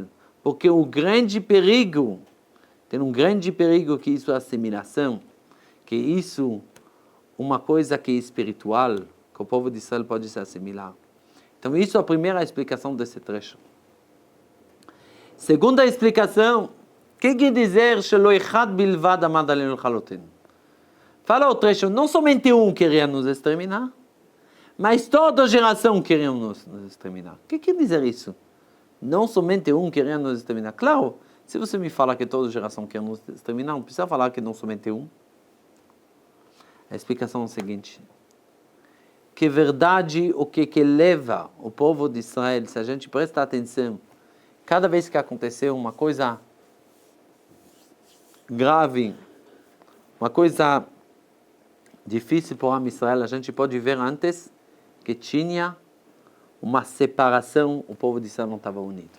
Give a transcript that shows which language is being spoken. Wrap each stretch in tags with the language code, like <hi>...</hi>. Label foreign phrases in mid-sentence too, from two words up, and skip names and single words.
<pt>Porque o grande perigo, tem um grande perigo que isso é assimilação, que isso uma coisa que é espiritual, que o povo de Israel pode se assimilar. Então isso é a primeira explicação desse trecho. Segunda explicação, o que quer dizer</pt> <he>שלא אחד בלבד עמד עלינו לכלותנו?</he> <pt>Fala o trecho, não somente um queria nos exterminar, mas toda geração queria nos exterminar. O que quer dizer isso? Não somente um queria nos exterminar. Claro, se você me fala que toda geração quer nos exterminar, não precisa falar que não somente um. A explicação é a seguinte, que verdade o que leva o povo de Israel, se a gente prestar atenção, cada vez que aconteceu uma coisa grave, uma coisa difícil para o</pt> <he>עם ישראל,</he> <pt>a gente pode ver antes que tinha uma separação, o povo de Israel não estava unido.</pt>